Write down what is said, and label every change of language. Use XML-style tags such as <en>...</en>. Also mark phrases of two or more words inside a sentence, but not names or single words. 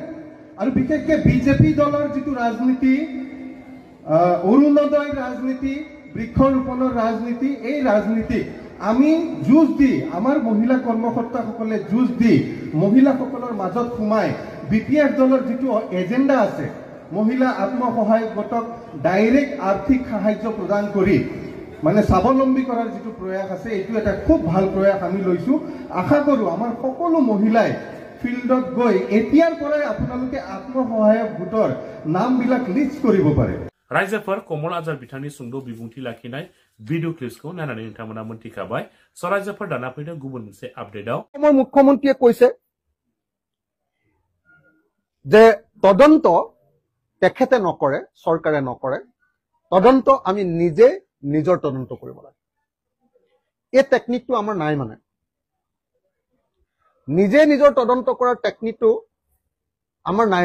<as>আৰু বিশেষকৈ বিজেপি দলৰ যিটো ৰাজনীতি, অৰুণোদয় ৰাজনীতি, বৃক্ষৰোপণৰ ৰাজনীতি, এই ৰাজনীতিক আমি যুঁজ দি, আমাৰ মহিলা কৰ্মকৰ্তাসকলে যুঁজ দি মহিলাসকলৰ মাজত সোমাই বিপিএফ দলৰ যিটো এজেণ্ডা আছে, মহিলা আত্মসহায়ক গোটক ডাইৰেক্ট আৰ্থিক সাহায্য প্ৰদান কৰি মানে স্বাৱলম্বী কৰাৰ যিটো প্ৰয়াস আছে, এইটো এটা খুব ভাল প্ৰয়াস আমি লৈছো। আশা কৰোঁ আমাৰ সকলো মহিলাই ফিল্ডত গৈ এতিয়াৰ পৰাই আপোনালোকে আত্মসহায়ক গোটৰ নামবিলাক লিষ্ট কৰিব পাৰে।</as> <brx>रायजोफोर कमल आजार बिथांनि सुंद' बिबुंथि लाखिनाय</brx> <en>video clipsखौ</en> <brx>नायनानै नोंथांमोना मोनथिखाबाय। स' रायजोफोर दाना फैदों गुबुन मोनसे आपडेटआव।</brx> <as>मुख्यमन्त्रीয়ে কৈছে যে তদন্ত তেখেতে নকৰে, চৰকাৰে নকৰে, তদন্ত আমি নিজে নিজৰ তদন্ত কৰিব লাগে। এই টেকনিকটো আমাৰ নাই, মানে নিজে নিজৰ তদন্ত কৰাৰ টেকনিকটো আমাৰ নাই।</as>